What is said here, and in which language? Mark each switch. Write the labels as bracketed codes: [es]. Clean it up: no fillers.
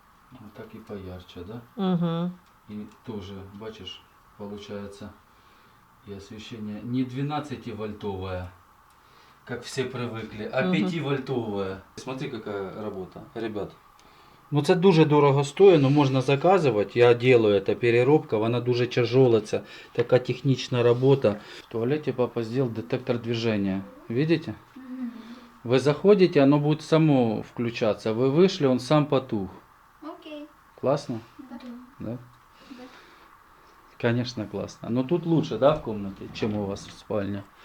[ru] Вот так и поярче, да? Угу. И тоже, бачишь, получается, и освещение не 12-вольтовое, как все привыкли, а Мгм. 5-вольтовое. Смотри, какая работа, ребят. [uk] Ну це дуже дорого стоїть, но можна заказувати. [ru] Я делаю это [uk] переробка, вона дуже тяжела, це така технічна робота. [ru] В туалете папа сделал детектор движения. Видите? Вы заходите, оно будет само включаться. Вы вышли, он сам потух. Окей. Классно? Да? Конечно, классно. Но тут лучше, да, в комнате, чем у вас в спальне?